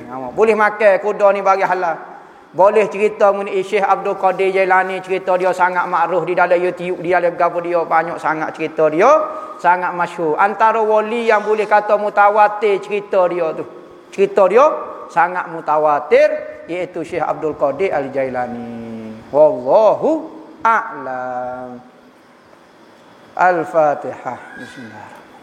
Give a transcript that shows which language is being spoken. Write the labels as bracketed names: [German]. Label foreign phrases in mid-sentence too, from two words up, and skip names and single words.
[Malay] Boleh makan kuda ni bagi halal. Boleh cerita mengenai Syekh Abdul Qadir Jailani, cerita dia sangat makruf di dalam YouTube, di dalam gapo dia banyak sangat cerita dia, sangat masyhur. Antara wali yang boleh kata mutawatir cerita dia tu. Cerita dia sangat mutawatir iaitu Syekh Abdul Qadir Al-Jailani. [Arabic] Wallahu a'lam. Al-Fatihah. Bismillah.